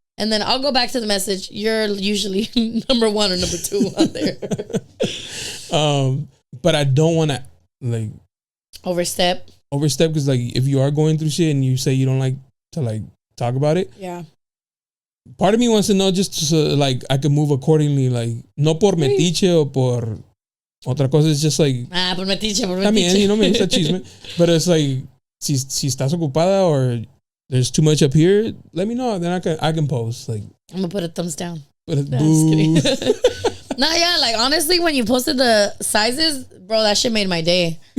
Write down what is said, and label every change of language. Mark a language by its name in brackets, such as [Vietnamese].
[English] And then I'll go back to the message. You're usually number 1 or number 2 out there. But I don't want to like overstep because like if you are going through shit and you say you don't like to like talk about it. Yeah. Part of me wants to know just so like I can move accordingly. [Spanish] Like no por metiche o por otra cosa. [English] It's just like [Spanish] por metiche. [English] I mean, you know, me gusta chisme. But it's like si estás ocupada or there's too much up here, let me know. Then I can post. Like I'm gonna put a thumbs down. But boo. Nah, yeah, like honestly, when you posted the sizes, bro, that shit made my day.